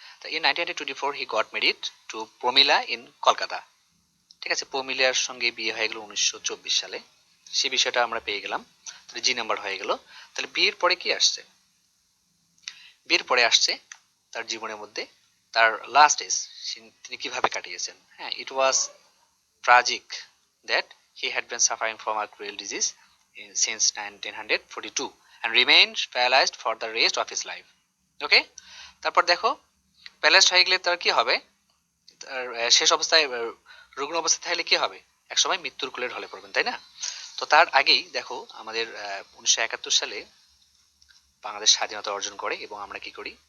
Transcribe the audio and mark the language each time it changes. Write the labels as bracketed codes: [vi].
[en] তো in 1924 he got married to Pramila in Kolkata. [bn] ঠিক আছে, প্রমিলার সঙ্গে বিয়ে হয়ে গেল 1924 সালে। সে বিষয়টা আমরা পেয়ে গেলাম। তাহলে জি নাম্বার হয়ে গেল। তাহলে বিয়ের পরে কি আসছে? বিয়ের পরে আসছে তার জীবনের মধ্যে তার লাস্ট এজ, তিনি কিভাবে কাটিয়েছেন। [en] হ্যাঁ, it was tragic that he had been suffering from a cruel disease since 1942 and remained paralyzed for the rest of his life. [bn] ওকে, তারপর দেখো প্যারালাইজড হয়ে গেলে তার কি হবে? তার শেষ অবস্থায় রুগ্ন অবস্থায় থাকলে কি হবে? একসময় মৃত্যুর কোলে ঢলে পড়বেন, তাই না? তো তার আগেই দেখো আমাদের 1971 সালে বাংলাদেশ স্বাধীনতা অর্জন করে এবং আমরা কি করি?